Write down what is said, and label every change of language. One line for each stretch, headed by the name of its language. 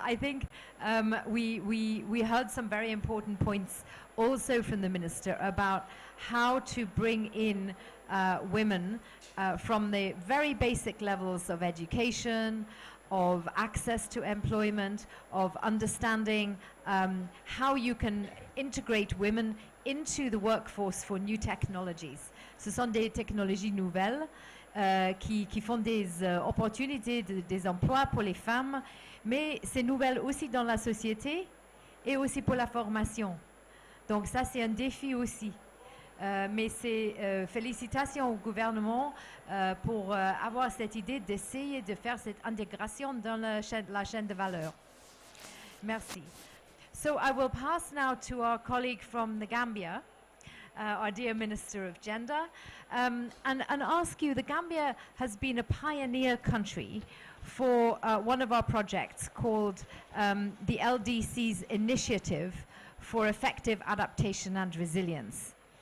English: I think we heard some very important points also from the Minister about how to bring in women from the very basic levels of education, of access to employment, of understanding how you can integrate women into the workforce for new technologies.
French: Ce sont des technologies nouvelles qui font des opportunités, des emplois pour les femmes, mais c'est nouvelle aussi dans la société et aussi pour la formation. Donc ça, c'est un défi aussi. Mais c'est félicitations au gouvernement pour avoir cette idée d'essayer de faire cette intégration dans la chaîne de valeur. Merci.
English: So I will pass now to our colleague from the Gambia, our dear Minister of Gender, and ask you, the Gambia has been a pioneer country for one of our projects called the LDC's Initiative for Effective Adaptation and Resilience.